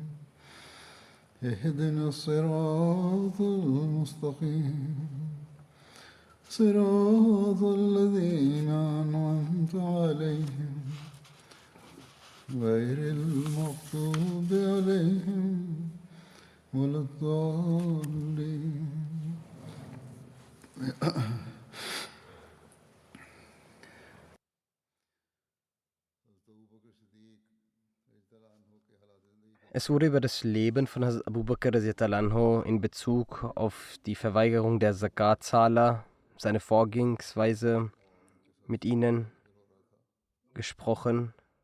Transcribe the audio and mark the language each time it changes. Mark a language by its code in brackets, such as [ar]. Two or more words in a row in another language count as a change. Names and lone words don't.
[ar] اهدنا الصراط المستقيم صراط الذين أنعمت عليهم غير المغضوب عليهم ولا الضالين. [de] Es wurde über das Leben von Hazrat Abu Bakr [ar] رضي الله عنه [de] in Bezug auf die Verweigerung der Zakatzahler, seine Vorgehensweise mit ihnen gesprochen.